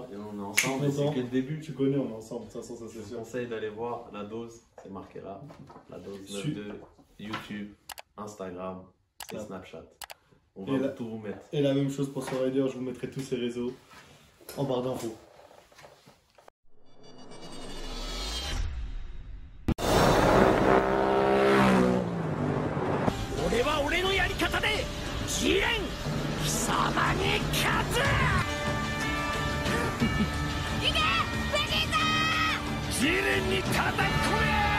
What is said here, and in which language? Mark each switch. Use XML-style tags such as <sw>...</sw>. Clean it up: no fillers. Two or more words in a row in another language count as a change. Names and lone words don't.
<fr>Et on est ensemble, et c'est Content. que le début. Tu connais, on est ensemble, de toute façon, ça Je c'est vous sûr. conseille d'aller voir la dose, c'est marqué là. La dose Su- 9 de YouTube, Instagram et Ah. Snapchat. On Et va là- tout vous mettre. Et la même chose pour Sorrider, je vous mettrai tous ces réseaux en barre d'infos.</fr> <ja>俺は俺のやり方で試練貴様に勝ついけベジータ試練に叩き込め</ja>